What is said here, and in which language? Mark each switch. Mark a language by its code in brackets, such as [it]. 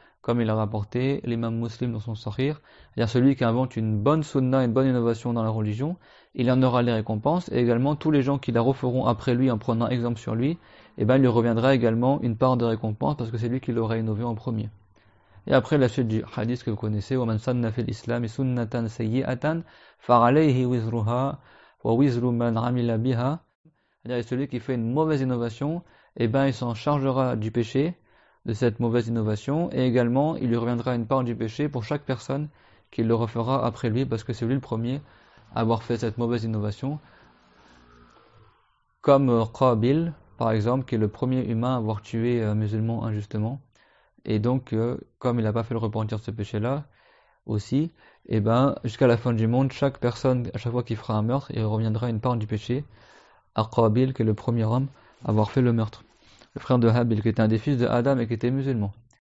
[fr] Comme il a rapporté l'imam muslim dans son sahih, c'est-à-dire celui qui invente une bonne sunna, une bonne innovation dans la religion, il en aura les récompenses, et également tous les gens qui la referont après lui en prenant exemple sur lui, il lui reviendra également une part de récompense parce que c'est lui qui l'aura innové en premier. Et après la suite du hadith que vous connaissez, [ar] وَمَنْ سَنَّ فِي الْإِسْلَامِ سُنَّةً سَيِّئَةً فَعَلَيْهِ وِزْرُهَا وَوِزْرُ مَنْ عَمِلَ بِهَا. [fr] C'est-à-dire celui qui fait une mauvaise innovation, il s'en chargera du péché de cette mauvaise innovation, et également il lui reviendra une part du péché pour chaque personne qui le refera après lui, parce que c'est lui le premier à avoir fait cette mauvaise innovation, comme Qabil par exemple, qui est le premier humain à avoir tué un musulman injustement, et donc comme il n'a pas fait le repentir de ce péché là aussi, jusqu'à la fin du monde, chaque personne, à chaque fois qu'il fera un meurtre, il reviendra une part du péché à Qabil, qui est le premier homme à avoir fait le meurtre, le frère de Habil, qui était un des fils de Adam et qui était musulman.